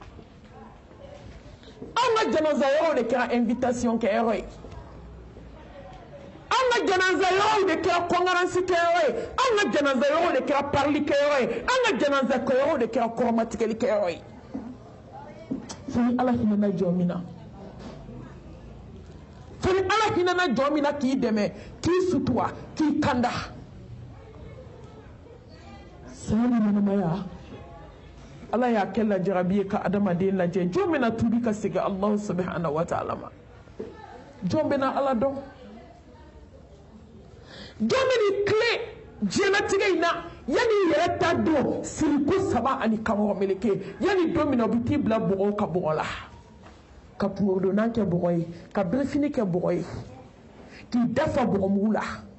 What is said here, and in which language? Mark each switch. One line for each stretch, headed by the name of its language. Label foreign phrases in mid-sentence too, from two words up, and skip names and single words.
Bambara: an ka janaza yɔrɔw de kɛra invitation kɛyɔrɔ ye an ka janaza yɔrɔw de kɛra kongaransi kɛyɔrɔ ye an ka janaza yɔrɔw de kɛra parili kɛyɔrɔ ye an ka janaza yɔrɔw de kɛra kɔrɔmatigɛli kɛyɔrɔ ye fo ni ala hinɛna jɔ min na fo ni ala hinɛna jɔ min na k'i dɛmɛ k'i sutura k'i kanda saya ni ɲɛnamaya ala y'a kɛ lajarabi ye ka adamaden lajɛ jɔn bɛna tubi ka segin Allahu
Arabic: subhanahu wa ta'ala
Bambara: ma jɔn bɛna ala dɔn jɔn bɛn'i tile diɲɛlatigɛ in na yanni i yɛrɛ ta don siriko 3 ani kamɔgɔ meleke yanni don min na u bɛ t'i bila bɔgɔw ka bɔgɔ la ka kungodonan kɛ bɔgɔ ye ka birifini kɛ bɔgɔ ye k'i dafa bɔgɔmugu la